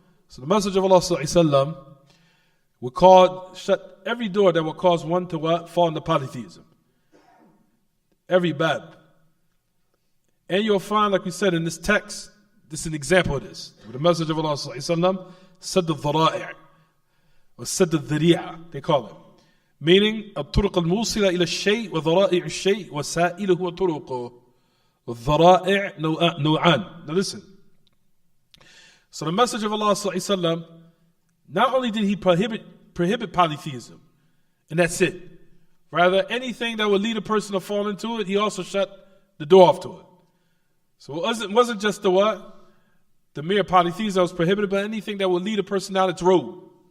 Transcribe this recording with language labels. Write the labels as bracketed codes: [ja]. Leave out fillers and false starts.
[en] So the Messenger of Allah ﷺ would shut every door that would cause one to what? Fall into polytheism. Every bab. And you'll find, like we said in this text, this is an example of this. Where the Messenger of Allah ﷺ said the dhara'i', or said the dhari'a, they call it. [ar] Meaning, الطرق الموصلة إلى الشيء وذرائع الشيء وسائله وطرقه. والذرائع نوعان. [en] Now listen. So the Messenger of Allah ﷺ, not only did he prohibit polytheism, and that's it. Rather, anything that would lead a person to fall into it, he also shut the door off to it. So it wasn't just the what? The mere polytheism that was prohibited, but anything that would lead a person down its road.